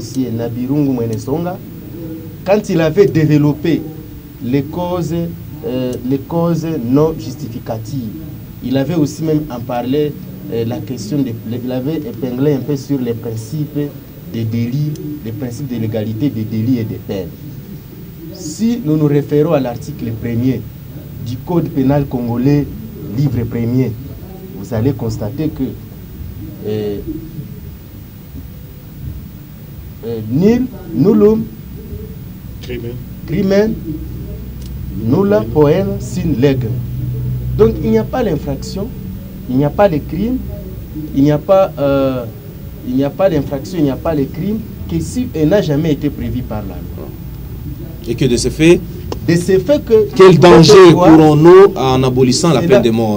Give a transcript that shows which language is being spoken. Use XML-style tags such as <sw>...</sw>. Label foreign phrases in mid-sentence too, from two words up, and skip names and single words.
<fr>Nabirungu Mwenesonga, quand il avait développé les causes non justificatives, il avait aussi même en parlé la question, il avait épinglé un peu sur les principes des délits, les principes de l'égalité des délits et des peines. Si nous nous référons à l'article 1er du Code pénal congolais, livre 1er, vous allez constater que</fr> <la>nil nullum crimen nulla poena sin legem.</la> <fr>Donc il n'y a pas l'infraction, il n'y a pas le crime, il n'y a pas d'infraction, il n'y a pas le crime que si elle n'a jamais été prévu par la loi. Et que de ce fait, que quel danger courons-nous en abolissant la peine de mort?</fr>